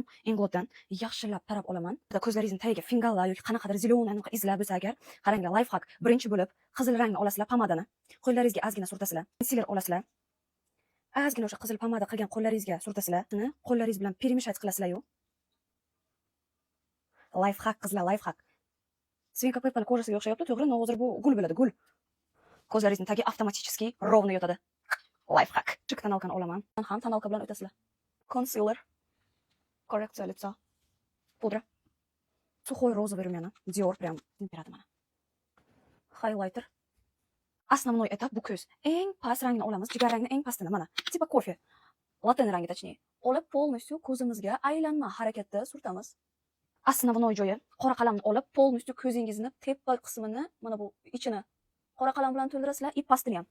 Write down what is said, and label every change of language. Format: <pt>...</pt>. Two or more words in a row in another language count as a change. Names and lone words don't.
<uz>Inglotdan yaxshilab tarab olaman. Ko'zlaringizni tagiga fingallar yoki qanaqadir zilonani izlab bo'lsa agar, qaranglar,</uz> <en>life hack.</en> <uz>Birinchi bo'lib qizil rangni olasizlar pamadani. Qo'llaringizga ozgina surtasizlar. Concealer olasizlar. Ozgina o'sha qizil pomada qilgan qo'llaringizga surtasizlar. Qo'llaringiz bilan перемешать qilasizlar-yu.</uz> <en>Life hack</en> <uz>qizlar,</uz> <en>life hack.</en> <uz>Svenka Peppa'ning kojasiga o'xshayapti, to'g'ri, но hozir bu gul bo'ladi, gul. Ko'zlaringizni tagi</uz> <ru>avtomatически ровно</ru> <uz>yotadi.</uz> <en>Life hack.</en> <uz>Chiq tonalkani olaman. Ham tonalka bilan o'tasizlar. Concealer. Korreksiya лица. Pudra.</uz> <ru>Сухой розовый румяна. Dior прям император mana.</ru> <uz>Highlighter.</uz> <ru>Основной этап</ru> <uz>bu ko'z. Eng past rangni olamiz, jigar rangni eng pastini mana. Tipa kofe. Latin rangi точнее. Olib полностью ko'zimizga aylanma harakatda surtamiz. Основной joyi qora qalamni olib полностью ko'zingizni tepa qismini mana bu ichini qora qalam bilan to'ldirasizlar, и pastini ham.</uz>